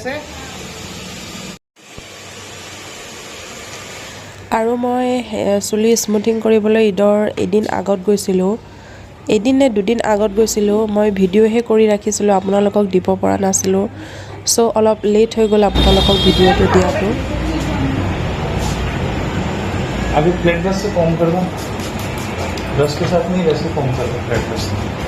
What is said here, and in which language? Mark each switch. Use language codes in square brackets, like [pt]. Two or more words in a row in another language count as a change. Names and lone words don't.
[as] আৰু মই চুলি স্মুথিং কৰিবলৈ ঈদৰ এদিন আগত গৈছিলোঁ এদিন নে 2 দিন আগত গৈছিলোঁ মই ভিডিঅ'হে কৰি ৰাখিছিলোঁ আপোনালোকক দিব পৰা নাছিলোঁ সো অলপ লেট হৈ গ'ল আপোনালোকক ভিডিঅ'টো দিয়াটো [hi] अभी [en] flat brush [hi] से कॉम कर दो ब्रश के साथ नहीं वैसे कॉम कर दो [en] flat brush [hi] से